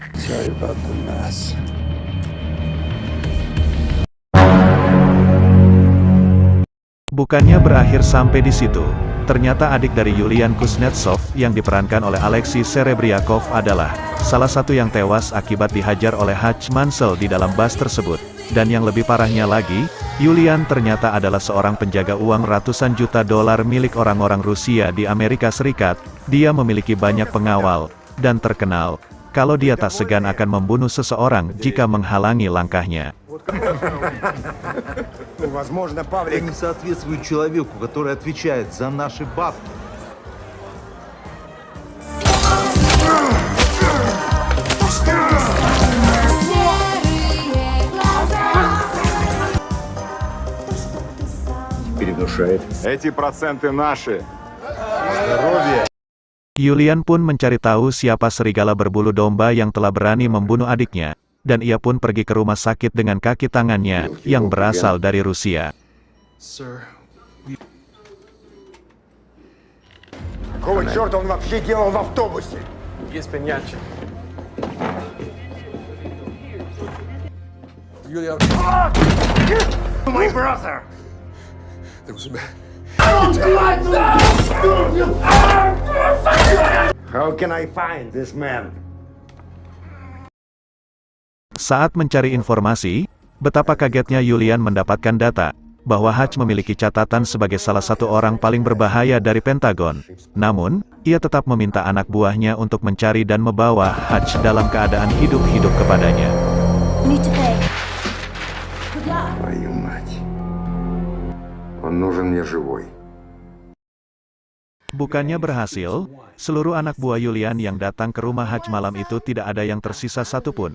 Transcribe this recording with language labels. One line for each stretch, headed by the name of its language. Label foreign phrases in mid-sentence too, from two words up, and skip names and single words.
English: Sorry about the mess.
Indonesian: Bukannya berakhir sampai di situ. Ternyata adik dari Yulian Kuznetsov yang diperankan oleh Alexei Serebryakov adalah salah satu yang tewas akibat dihajar oleh Hutch Mansell di dalam bus tersebut. Dan yang lebih parahnya lagi, Yulian ternyata adalah seorang penjaga uang ratusan juta dolar milik orang-orang Rusia di Amerika Serikat. Dia memiliki banyak pengawal, dan terkenal kalau dia tak segan akan membunuh seseorang jika menghalangi langkahnya.
Russian: Возможно, Это Павлик. не соответствует человеку, который отвечает за наши бабки. Передушает. Эти проценты наши.
Indonesian: Yulian pun mencari tahu siapa serigala berbulu domba yang telah berani membunuh adiknya, dan ia pun pergi ke rumah sakit dengan kaki tangannya, yang berasal dari Rusia.
Russian: Какого черта он вообще делал в автобусе?
English: My brother! How can I find this man?
Indonesian: Saat mencari informasi, betapa kagetnya Yulian mendapatkan data bahwa Hutch memiliki catatan sebagai salah satu orang paling berbahaya dari Pentagon. Namun, ia tetap meminta anak buahnya untuk mencari dan membawa Hutch dalam keadaan hidup-hidup kepadanya.
Russian: Твою мать. Он нужен мне живой.
Indonesian: Bukannya berhasil, seluruh anak buah Yulian yang datang ke rumah Hutch malam itu tidak ada yang tersisa satupun.